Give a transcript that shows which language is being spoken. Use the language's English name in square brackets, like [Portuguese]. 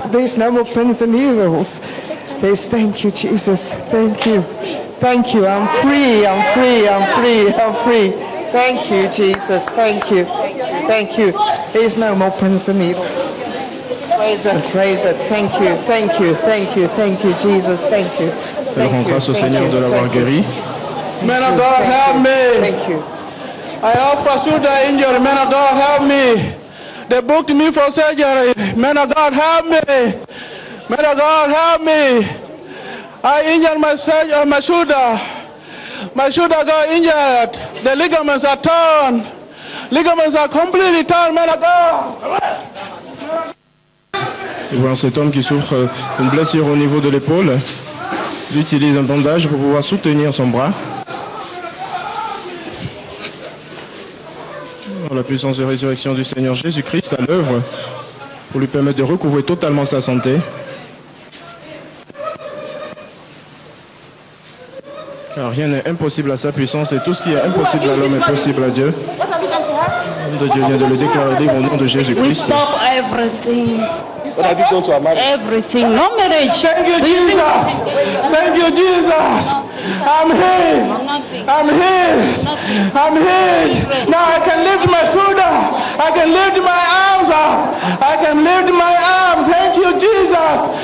[English] There's no more pains and evils. There's thank you, Jesus, thank you. Thank you, I'm free, I'm free, I'm free, I'm free. Thank you, Jesus, thank you, thank you. There's no more pains and evils. Praise it, thank you, thank you, thank you, thank you, Jesus, thank you. [French] Elle rend grâce au Seigneur de l'avoir guéri. [English] Man of God, help me. Thank you. I have pursued the injury. Man of God, help me. They booked me for surgery. Man of God, help me. Man of God, help me. I injured my shoulder. My shoulder got injured. The ligaments are torn. Ligaments are completely torn. Man of God. [French] Et voilà cet homme qui souffre d'une blessure au niveau de l'épaule. Il utilise un bandage pour pouvoir soutenir son bras. La puissance de résurrection du Seigneur Jésus-Christ à l'œuvre pour lui permettre de recouvrer totalement sa santé. Car rien n'est impossible à sa puissance et tout ce qui est impossible à l'homme est possible à Dieu. Le nom de Dieu vient de le déclarer libre au nom de Jésus-Christ. [English] Stop everything. What have you done to our marriage? Everything. No marriage. Thank you, Jesus. Thank you, Jesus. I'm healed. I'm healed. I'm healed. Now I can lift my shoulder. I can lift my arms up. I can lift my arm. Thank you, Jesus.